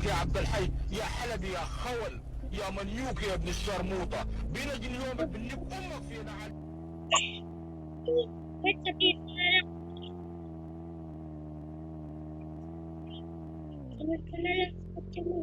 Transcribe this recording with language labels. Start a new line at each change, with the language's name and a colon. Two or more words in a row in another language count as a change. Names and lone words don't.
Arabic: يا عبد الحي يا حلبي يا خول يا منيوك يا ابن الشرموطة بنجي اليوم بنك امك في نعل
Filipino: Wait, sabihin ko na lang. Sunod ka na lang sa kotse mo.